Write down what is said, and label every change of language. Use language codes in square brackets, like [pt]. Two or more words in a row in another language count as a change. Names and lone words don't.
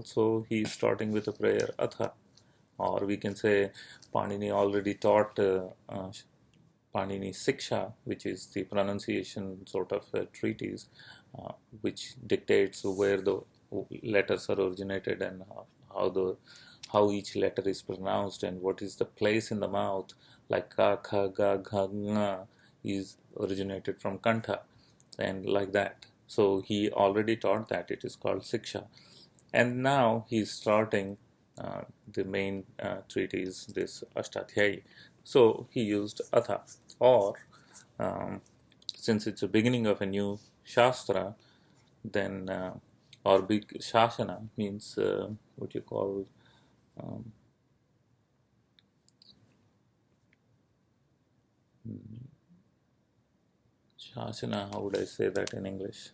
[en] So he's starting with a prayer, Atha. Or we can say Panini already taught Panini Siksha, which is the pronunciation sort of treatise, which dictates where the letters are originated and how the how each letter is pronounced and what is the place in the mouth, like ka, kha, ga, gha, nga is originated from kantha, and like that. So he already taught that. It is called Siksha. And now he's starting the main treatise, this Ashtadhyayi. So he used Atha. Or, since it's a beginning of a new Shastra, then, or big Shasana means what you call um, Shasana, how would I say that in English?